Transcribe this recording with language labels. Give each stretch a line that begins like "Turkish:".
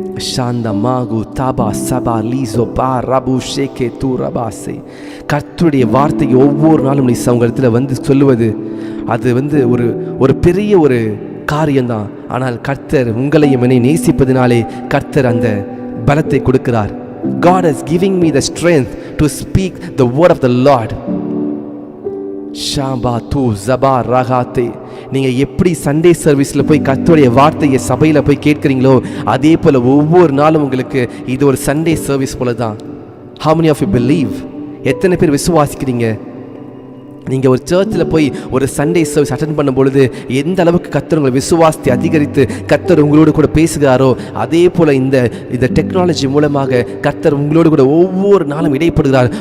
Tamil: ஷாந்தா மாகு தாபா சபா லீசோ பா ரபு ஷேகே தூ ரபாசே. கர்த்தருடைய வார்த்தையை ஒவ்வொரு நாளும் நீ அவங்க இடத்துல வந்து சொல்லுவது அது ஒரு பெரிய ஒரு காரியம்தான். ஆனால் கர்த்தர் உங்களையும் என்னை நேசிப்பதினாலே கர்த்தர் அந்த பலத்தை கொடுக்கிறார்.
English: God is giving me the strength to speak the word of the Lord. ஷாபா தூ ஜபா ரகாத்தே.
Tamil: நீங்கள் எப்படி சண்டே சர்வீஸில் போய் கர்த்தருடைய வார்த்தையை சபையில் போய் கேட்குறீங்களோ அதே போல் ஒவ்வொரு நாளும் உங்களுக்கு இது ஒரு சண்டே சர்வீஸ் போல தான்.
English: How many of you believe?
Tamil: எத்தனை பேர் விசுவாசிக்கிறீங்க? நீங்கள் ஒரு சர்ச்சில் போய் ஒரு சண்டே சர்வீஸ் அட்டென்ட் பண்ணும் பொழுது எந்த அளவுக்கு கர்த்தர் உங்களை விசுவாசத்தை அதிகரித்து கர்த்தர் உங்களோடு கூட பேசுகிறாரோ, அதே போல் இந்த டெக்னாலஜி மூலமாக கர்த்தர் உங்களோடு கூட ஒவ்வொரு நாளும் இடைப்படுகிறார்.